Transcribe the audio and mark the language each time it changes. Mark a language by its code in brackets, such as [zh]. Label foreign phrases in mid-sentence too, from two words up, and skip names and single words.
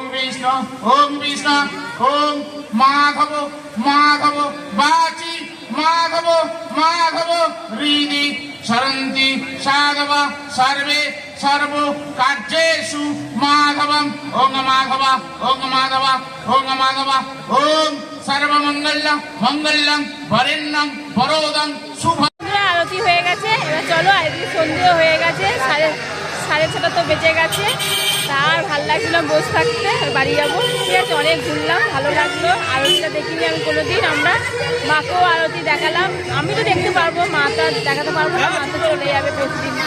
[sa] विष्णु ओम विष्णु ओम माधव माधव वाची माधव माधव हृदि सरन्ति साधव सर्वे सर्वो कार्येषु माधवम् ओम माधव ओम माधव ओम माधव ओम सर्वमंगलम मंगलम वरेण्यम वरोदम शुभ। [bn] আরতি হয়ে গেছে, এবার চলো আরতি সন্ধ্যে হয়ে গেছে, সাড়ে ছটা তো বেজে গেছে। আর ভালো লাগছিল বসে থাকতে, বাড়ি যাবো। ঠিক আছে, অনেক ঘুরলাম, ভালো লাগলো। আরতিটা দেখিনি আমি কোনোদিন। আমরা মাকেও আরতি দেখালাম। আমি তো দেখতে পারবো, মাটা দেখাতে পারবো না, মা তো চলে যাবে প্রতিদিনকে।